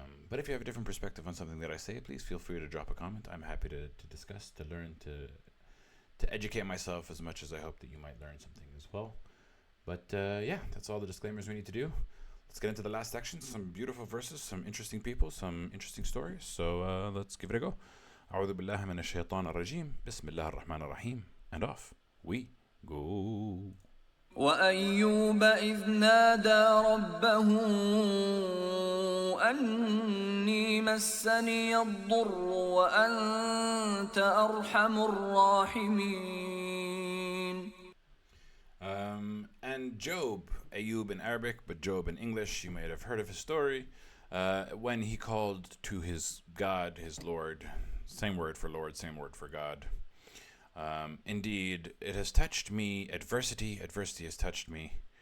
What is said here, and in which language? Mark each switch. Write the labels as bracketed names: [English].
[English] But if you have a different perspective on something that I say, please feel free to drop a comment. I'm happy to discuss, to learn, to educate myself as much as I hope that you might learn something as well. But that's all the disclaimers we need to do. Let's get into the last section. Some beautiful verses, some interesting people, some interesting stories. So let's give it a go. [Arabic] أعوذ بالله من الشيطان الرجيم بسم الله الرحمن الرحيم. [English] And off we go. [Arabic] وأيوب إذ نادى ربه أني مسني الضر وأنت أرحم الراحمين. [English] And Job, Ayub in Arabic, but Job in English, you might have heard of his story, when he called to his God, his Lord, same word for Lord, same word for God. Indeed, it has touched me, adversity has touched me.